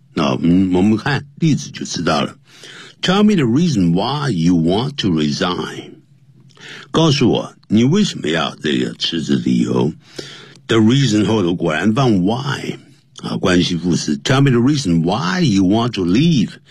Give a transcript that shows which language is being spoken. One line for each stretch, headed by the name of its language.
Chinese: 那我们看例子就知道了。
English: Tell me the reason why you want to resign.
Chinese: 告诉我你为什么要这个辞职理由。
English: The reason
Chinese: 后头果然放 why 啊，关系副词。
English: Tell me the reason why you want to leave.